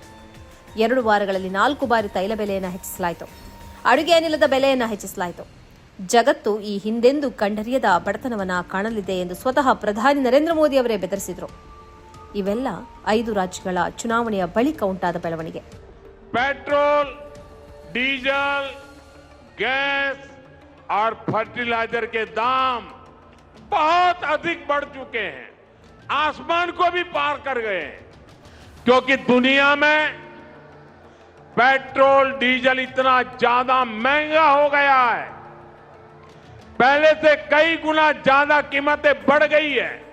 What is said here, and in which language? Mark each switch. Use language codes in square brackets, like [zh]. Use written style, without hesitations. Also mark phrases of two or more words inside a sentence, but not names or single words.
[kn] 2 ವಾರಗಳಲ್ಲಿ 4 ಬಾರಿ ತೈಲ ಬೆಲೆಯನ್ನು ಹೆಚ್ಚಿಸಲಾಯಿತು. ಅಡುಗೆ ಅನಿಲದ ಬೆಲೆಯನ್ನು ಹೆಚ್ಚಿಸಲಾಯಿತು. ಜಗತ್ತು ಈ ಹಿಂದೆಂದೂ ಕಂಡರಿಯದ ಬಡತನವನ್ನು ಕಾಣಲಿದೆ ಎಂದು ಸ್ವತಃ ಪ್ರಧಾನಿ ನರೇಂದ್ರ ಮೋದಿ ಅವರೇ ಬೆದರಿಸಿದರು. ಇವೆಲ್ಲ 5 ರಾಜ್ಯಗಳ ಚುನಾವಣೆಯ ಬಳಿಕ ಉಂಟಾದ ಬೆಳವಣಿಗೆ. [hi] पेट्रोल, डीजल, गैस और फर्टिलाइजर के दाम बहुत अधिक बढ़ चुके हैं, आसमान को भी पार कर गए हैं. क्योंकि दुनिया में पेट्रोल डीजल इतना ज्यादा महंगा हो गया है, पहले से कई गुना ज्यादा कीमतें बढ़ गई है.